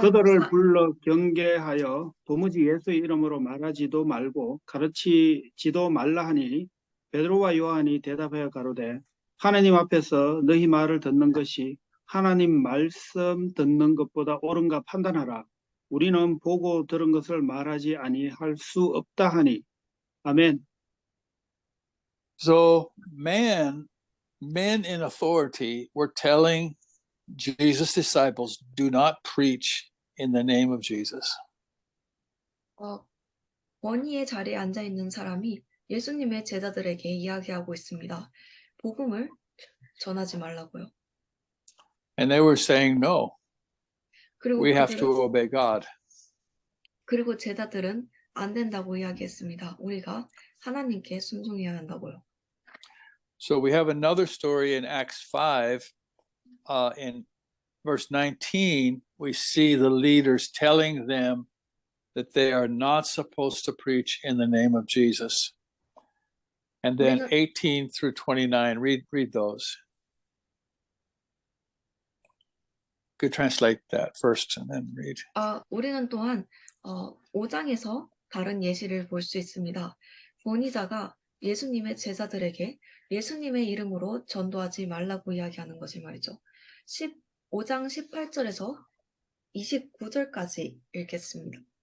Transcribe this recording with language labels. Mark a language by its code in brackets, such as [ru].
[ko] 그들을 불러 경계하여 도무지 예수의 이름으로 말하지도 말고 가르치지도 말라 하니 베드로와 요한이 대답하여 가로되 하나님 앞에서 너희 말을 듣는 것이 하나님 말씀 듣는 것보다 옳은가 판단하라. 우리는 보고 들은 것을 말하지 아니할 수 없다 하니. 아멘. [en] So men in authority were telling Jesus' disciples, do not preach in the name of Jesus. [ko] 권위의 자리에 앉아 있는 사람이 예수님의 제자들에게 이야기하고 있습니다. 복음을 전하지 말라고요. [en] And they were saying, no, [ko] 그리고 [en] we have to obey God. [ko] 그리고 제자들은 안 된다고 이야기했습니다. 우리가 하나님께 순종해야 한다고요. [en] So we have another story in Acts 5. In verse 19, we see the leaders telling them that they are not supposed to preach in the name of Jesus. And then 18 through 29, read those. Could translate that first and then read. [ko] 우리는 또한 5장에서 다른 예시를 볼 수 있습니다. 권위자가 예수님의 제자들에게 예수님의 이름으로 전도하지 말라고 이야기하는 것이 말이죠. 5장 18절에서 29절까지 읽겠습니다.